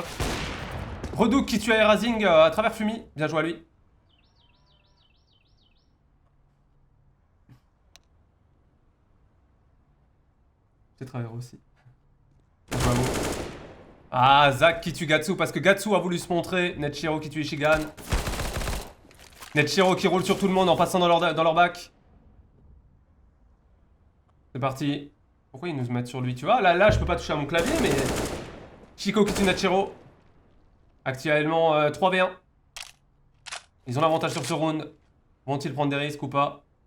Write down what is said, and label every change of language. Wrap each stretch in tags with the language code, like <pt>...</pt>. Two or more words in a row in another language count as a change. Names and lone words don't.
<fr>Redouk qui tue Aerazing à travers fumis. Bien joué à lui. C'est travers aussi. Bien joué à vous. Ah, Zak qui tue Gatsu parce que Gatsu a voulu se montrer. Netchiro qui tue Ishigan. Netchiro qui roule sur tout le monde en passant dans leur bac. C'est parti. Pourquoi ils nous mettent sur lui, tu vois? Là, je peux pas toucher à mon clavier, mais... Chico Kitunachiro. Actuellement 3v1. Ils ont l'avantage sur ce round. Vont-ils prendre des risques ou pas?</fr>